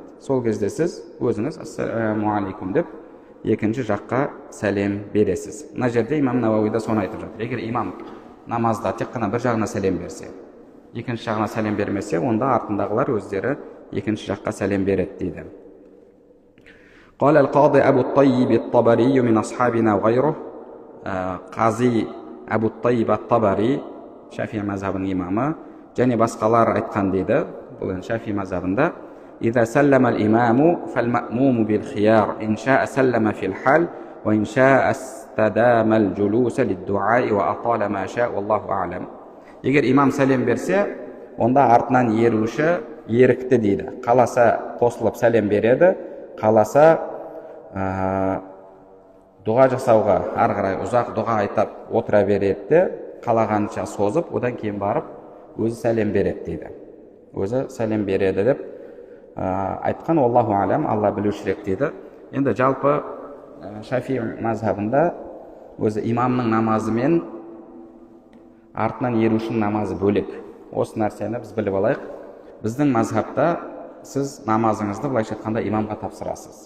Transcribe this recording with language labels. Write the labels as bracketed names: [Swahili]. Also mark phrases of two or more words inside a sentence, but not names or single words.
[Kazakh] Сол кезде сіз өзіңіз [Arabic] السلام عليكم [Kazakh] деп екінші жаққа сәлем бересіз. Мына жерде имам Науауи да соны айтып жатыр. Егер имам намазда тек қана бір жағына сәлем берсе, екінші жағына сәлем бермесе, онда артындағылар өздері екінші жаққа сәлем береді дейді. [Arabic] قال القاضي أبو الطيب الطبري من أصحابنا وغيره. [Kazakh] Qazi Абу Тайиб ат-Табари, Шафии мазхабының имамы, және басқалар айтқан дейді, бұл Шафии мазхабында: [Arabic] إذا سلم الإمام فالمأموم بالخيار إن شاء سلم في الحال وإن شاء استدام الجلوس للدعاء وأطال ما شاء والله أعلم. [Kazakh] Егер имам сәлем берсе, онда артынан еруші ерікті дейді. Қаласа қосылып сәлем береді, қаласа дұға жасауға, ары қарай ұзақ дұға айтып отыра береді, қалағанша созып, одан кейін барып өзі сәлем береді дейді. Өзі сәлем береді деп айтқан. [Arabic] الله أعلم, [Kazakh] Алла білушірек дейді. Енді жалпы Шафии мазхабында өзі имамның намазы мен артынан ерушінің намазы бөлек. Осы нәрсені біз біліп алайық. Біздің мазхабта сіз намазыңызды былайша айтқанда имамға тапсырасыз.